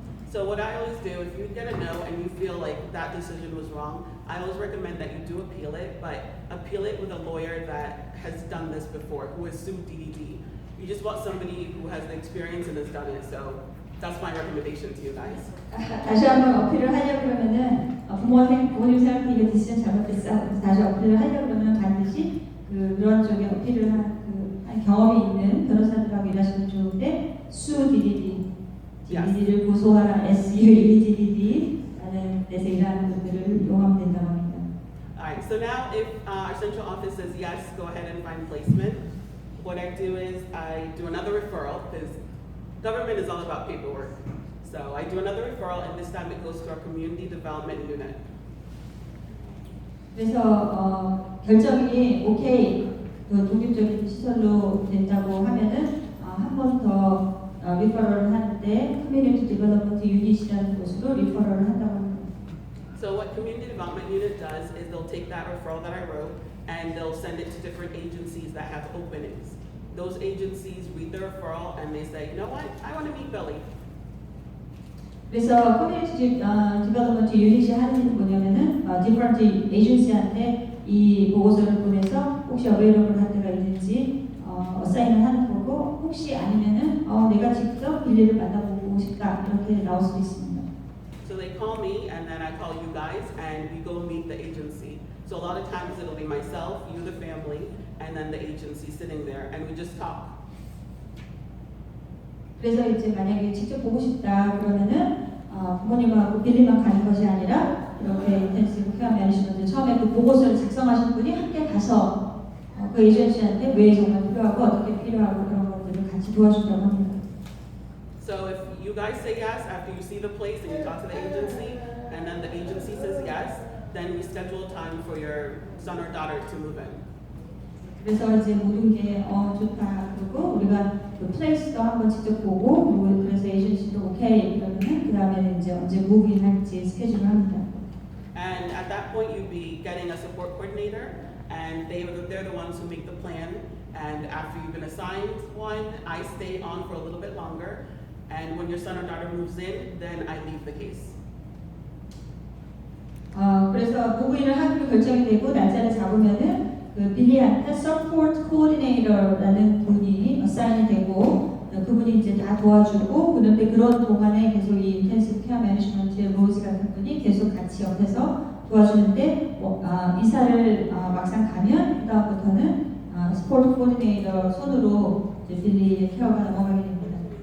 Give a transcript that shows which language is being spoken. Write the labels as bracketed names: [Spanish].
[English] So what I always do, if you get a no and you feel like that decision was wrong, I always recommend that you do appeal it, but appeal it with a lawyer that has done this before, who has sued DDD. You just want somebody who has the experience and has done it. So that's my recommendation to you guys. [Korean] 다시 한번 어필을 하려고 그러면은 부모님 생각해 이거 디시전 잘못됐어. 다시 어필을 하려고 그러면 반드시 그런 쪽에 어필을 한 경험이 있는 변호사들하고 일하시면 좋은데 수 DDD, DDD를 고소하라 SUDDD라는 있는 데서 일하는 분들을 이용하면 된다고 합니다. [English] Alright, so now if our central office says yes, go ahead and find placement. What I do is I do another referral because government is all about paperwork. So I do another referral and this time it goes to our community development unit. [Korean] 그래서 결정이 오케이 독립적인 시설로 된다고 하면은 한 번 더 리퍼럴을 하는데 커뮤니티 디벨롭먼트 유닛이라는 곳으로 리퍼럴을 한다고 합니다. [English] So what community development unit does is they'll take that referral that I wrote and they'll send it to different agencies that have openings. Those agencies read the referral and they say, you know what, I want to meet Billy. [Korean] 그래서 커뮤니티 디벨롭먼트 유닛이 하는 일은 뭐냐면은 디퍼런트 에이전시한테 이 보고서를 보내서 혹시 어베이러블 한 데가 있는지 어사인을 하는 거고 혹시 아니면은 내가 직접 빌리를 만나보고 싶다 이렇게 나올 수도 있습니다. [English] So they call me and then I call you guys and we go meet the agency. So a lot of times it'll be myself, you the family, and then the agency sitting there and we just talk. [Korean] 그래서 이제 만약에 직접 보고 싶다 그러면은 부모님하고 빌리만 가는 것이 아니라 이렇게 인텐시브 케어 매니지먼트 처음에 그 보고서를 작성하신 분이 함께 가서 그 에이전시한테 왜 정말 필요하고 어떻게 필요하고 그런 것들을 같이 도와준다고 합니다. [English] So if you guys say yes after you see the place and you talk to the agency and then the agency says yes, then we schedule a time for your son or daughter to move in. [Korean] 그래서 이제 모든 게 좋다 그리고 우리가 그 플레이스도 한번 직접 보고 그리고 그래서 에이전시도 오케이 그러면은 그 다음에는 이제 언제 무브인 할지 스케줄을 합니다. [English] And at that point you'd be getting a support coordinator and they're the ones who make the plan. And after you've been assigned one, I stay on for a little bit longer. And when your son or daughter moves in, then I leave the case. [Korean] 그래서 무브인을 하기로 결정이 되고 날짜를 잡으면은 그 빌리한테 서포트 코디네이터라는 분이 어사인이 되고 그분이 이제 다 도와주고 그런데 그런 동안에 계속 이 인텐시브 케어 매니지먼트의 로즈 같은 분이 계속 같이 옆에서 도와주는데 이사를 막상 가면 그다음부터는 스포트 코디네이터 손으로 이제 빌리의 케어가 넘어가게 됩니다.